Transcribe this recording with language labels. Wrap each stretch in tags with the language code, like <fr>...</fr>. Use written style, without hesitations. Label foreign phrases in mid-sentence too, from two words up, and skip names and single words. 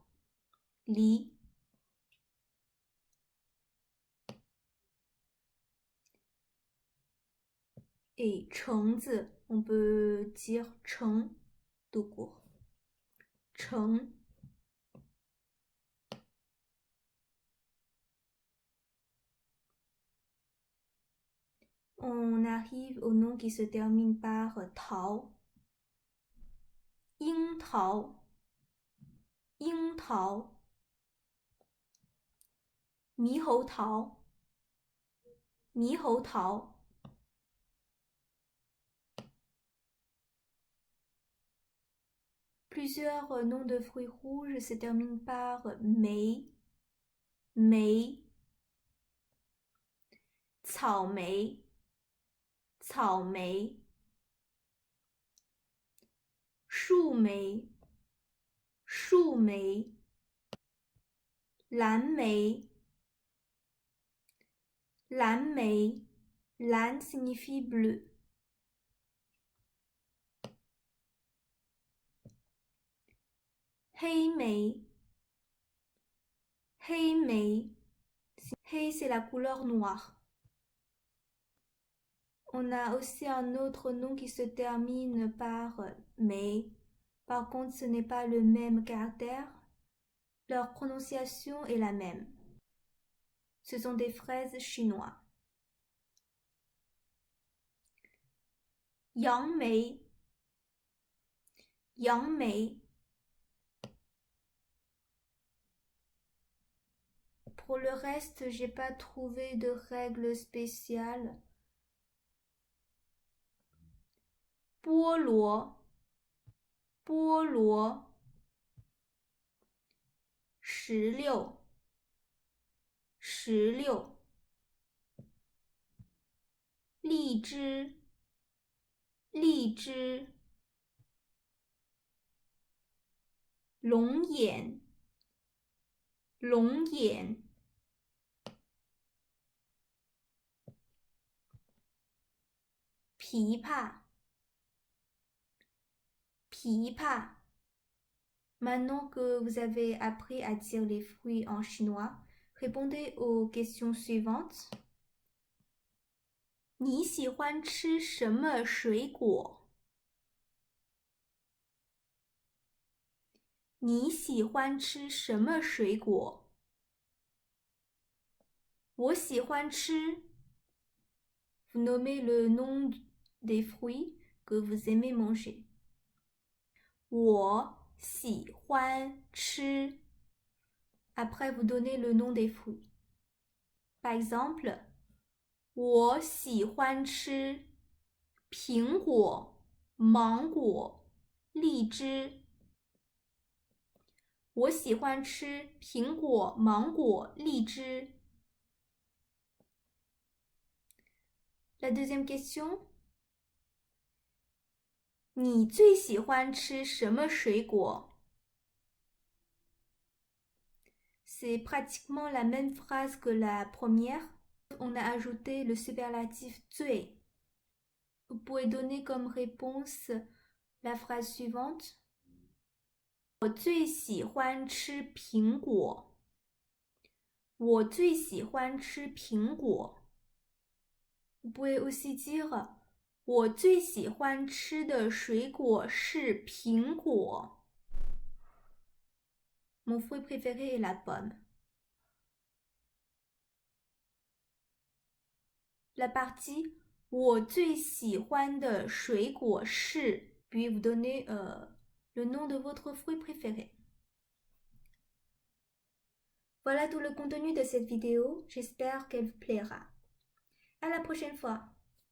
<fr>Li. Et 橙子, on peut dire 橙 tout court.</fr> <zh>橙.</zh> <fr>On arrive au nom qui se termine par 桃.</fr> <zh>樱桃, 樱桃. 猕猴桃, 猕猴桃. Plusieurs noms de fruits rouges se terminent par 梅, 梅. 草莓, 草莓. 树莓, 树莓. 蓝莓, 蓝莓.</zh> <fr>蓝 signifie bleu.</fr> <zh>黑莓, 黑莓.</zh> <fr>黑 c'est la couleur noire. On a aussi un autre nom qui se termine par mais. Par contre, ce n'est pas le même caractère. Leur prononciation est la même. Ce sont des fraises chinois.</fr> <zh>杨梅, 杨梅.</zh> <fr>Pour le reste, j'ai pas trouvé de règles spéciales.</fr> <zh>菠萝, 菠萝. 石榴, 石榴. 荔枝, 荔枝. 龙眼, 龙眼. 枇杷, 枇杷.</zh> <fr>Maintenant que vous avez appris à dire les fruits en chinois, répondez aux questions suivantes.</fr> <zh>你喜欢吃什么水果？你喜欢吃什么水果？我喜欢吃。</zh> <fr>Vous nommez le nom des fruits que vous aimez manger.</fr> <zh>我喜欢吃.</zh> <fr>Après, vous donnez le nom des fruits. Par exemple,</fr> <zh>我喜欢吃苹果、芒果、荔枝。我喜欢吃苹果、芒果、荔枝。</zh> <fr>La deuxième question.</fr> <zh>你最喜欢吃什么水果？</zh> <fr>C'est pratiquement la même phrase que la première. On a ajouté le superlatif 最. Vous pouvez donner comme réponse la phrase suivante.</fr> <zh>我最喜欢吃苹果。我最喜欢吃苹果。</zh> <fr>Vous pouvez aussi dire</fr> <zh>我最喜欢吃的水果是苹果。</zh> <fr>Mon fruit préféré est la pomme. La partie</fr> <zh>我最喜欢的水果是</zh> <fr>puis vous donnez le nom de votre fruit préféré. Voilà tout le contenu de cette vidéo. J'espère qu'elle vous plaira. À la prochaine fois.</fr>